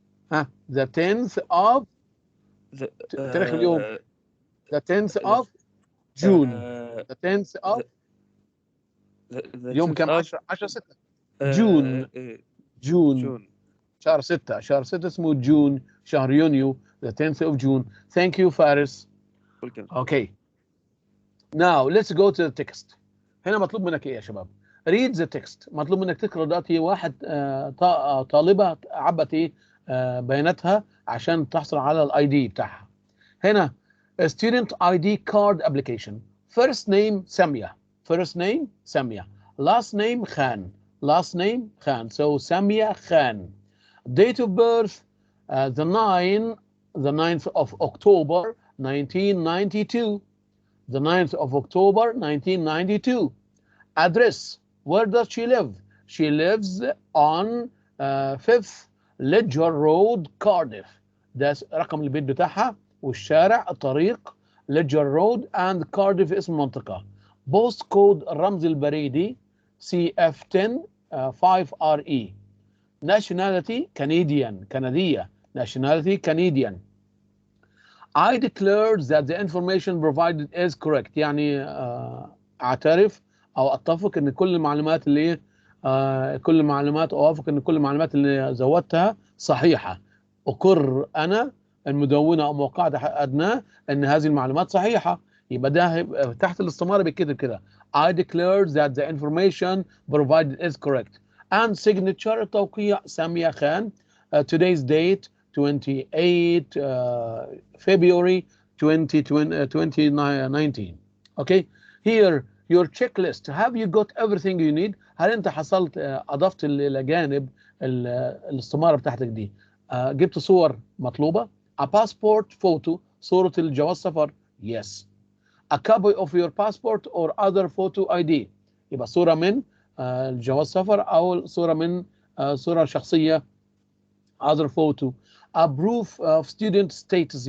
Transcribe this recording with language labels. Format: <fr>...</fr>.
<en>the 10th of</en> <ar>تاريخ اليوم</ar> <en>the 10th of June the 10th of</en> <ar>اليوم كم</ar> <en>10/6</en> <ar>جون شهر 6 اسمه جون شهر يونيو</ar> <en>the 10th of June. Thank you فارس. Okay, now let's go to the text.</en> <ar>هنا مطلوب منك ايه يا شباب؟</ar> <en>read the text.</en> <ar>مطلوب منك تقرا دلوقتي واحد طالبه عبت ايه بياناتها عشان تحصل على الاي دي بتاعها.</ar> <en>هنا student ID card application. First name سامية. First name سامية. Last name خان. Last name خان. So سامية خان. Date of birth the 9th of October 1992. The 9th of October 1992. Address. Where does she live? She lives on 5th Ledger Road, Cardiff.</en> <ar>ده رقم البيت بتاعها والشارع الطريق ليدجر رود and Cardiff اسم المنطقة.</ar> <en>Post code</en> <ar>الرمز البريدي</ar> <en>CF10 5RE. Nationality Canadian. كندية. Nationality Canadian. I declare that the information provided is correct.</en> <ar>يعني اعترف او اتفق ان كل المعلومات اللي كل المعلومات اوافق ان كل المعلومات اللي زودتها صحيحه. اقر انا المدونه او موقعة ادناه ان هذه المعلومات صحيحه. يبقى ده تحت الاستماره بكده كده.</ar> <en>I declare that the information provided is correct. And signature التوقيع سامية خان. Today's date 28 February 2019. Okay, here your checklist. Have you got everything you need?</en> <ar>هل انت حصلت اضفت الى جانب الاستماره بتاعتك دي جبت صور مطلوبه؟</ar> <en>A passport photo.</en> <ar>صوره الجواز سفر.</ar> <en>Yes. A copy of your passport or other photo ID.</en> <ar>يبقى صوره من الجواز سفر او صوره من صوره شخصيه</ar> <en>other photo. A proof of student status.</en>